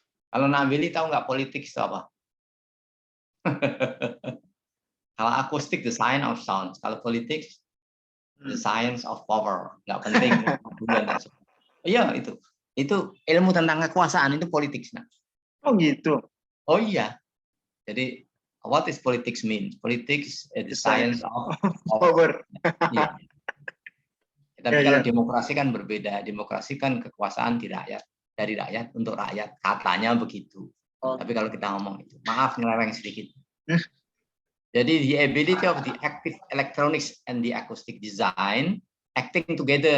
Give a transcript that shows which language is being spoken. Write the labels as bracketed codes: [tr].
[id] Kalau Nabili tahu nggak politik itu apa? Kalau akustik [en] the science of sound, [id] kalau politik [en] the science of power. [id] Nggak penting. Iya itu ilmu tentang kekuasaan itu politik. Nah. Oh gitu. Oh iya. [en] Jadi what is politics mean? Politics is the science of power. [id] Ya. Tapi kalau demokrasi kan berbeda. Demokrasi kan kekuasaan di rakyat, dari rakyat untuk rakyat. Katanya begitu. Tapi kalau kita ngomong itu, maaf nyeleweng sedikit. [en] Jadi the ability of the active electronics and the acoustic design acting together.